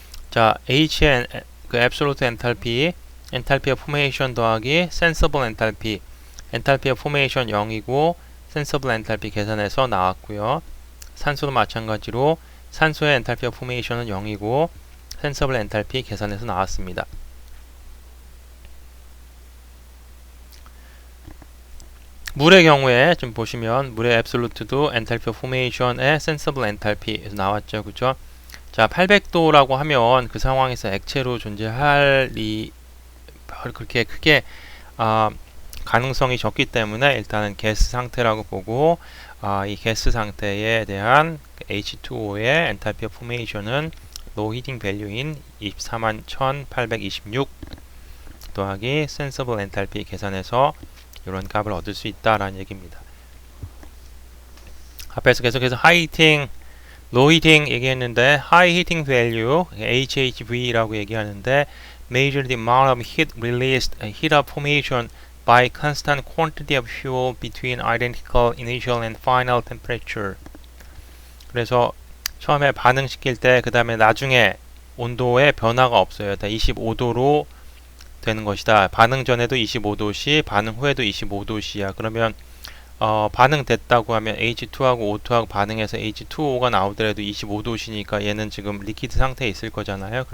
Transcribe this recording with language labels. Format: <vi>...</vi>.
<ko>자, H의 그 absolute enthalpy, enthalpy of formation 더하기 sensible enthalpy, enthalpy of formation 0이고 sensible enthalpy 계산해서 나왔고요. 산소도 마찬가지로 산소의 enthalpy of formation은 0이고 sensible enthalpy 계산해서 나왔습니다. 물의 경우에 지금 보시면 물의 absolute도 enthalpy of formation의 sensible enthalpy에서 나왔죠. 그죠? 자, 800도라고 하면 그 상황에서 액체로 존재할 그렇게 크게 가능성이 적기 때문에 일단은 가스 상태라고 보고 이 가스 상태에 대한 H2O의 enthalpy of formation은 low heating value인 241,826 더하기 sensible enthalpy 계산해서 이런 값을 얻을 수 있다라는 얘기입니다. 앞에서 계속해서 high heating, low heating 얘기했는데 high heating value HHV라고 얘기하는데</ko> <en>measure the amount of heat released, heat of formation by constant quantity of fuel between identical initial and final temperature.</en> <ko>그래서 처음에 반응시킬 때 그 다음에 나중에 온도에 변화가 없어요. 다 25도로 되는 것이다. 반응 전에도 25도씨, 반응 후에도 25도씨야. 그러면 반응됐다고 하면 H2하고 O2하고 반응해서 H2O가 나오더라도 25도씨니까 얘는 지금 리퀴드 상태에 있을 거잖아요.</ko>